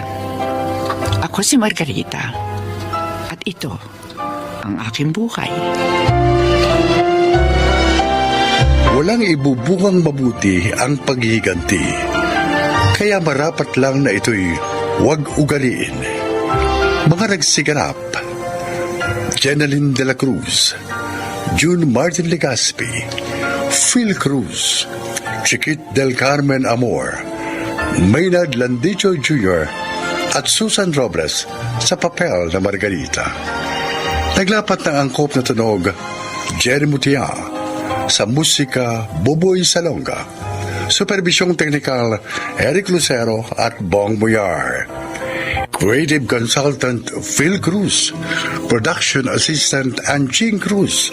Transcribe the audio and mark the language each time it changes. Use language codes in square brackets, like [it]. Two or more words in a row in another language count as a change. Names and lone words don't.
[tl] Ako si Margarita. At ito ang aking buhay. Walang ibubungang mabuti ang paghihiganti. Kaya marapat lang na ito'y huwag ugaliin. Mga nagsiganap: Jeneline de la Cruz, June Martin Legaspi, Phil Cruz, Chiquit del Carmen Amor, Maynard Landicho Jr. at Susan Robles sa papel na Margarita. Naglapat ng angkop na tunog Jerry Mutia, sa musika Boboy Salonga, supervisyong teknikal Eric Lucero at Bong Muyar, [en] creative consultant [tl] Phil Cruz, [en] production assistant [tl] Anjing Cruz.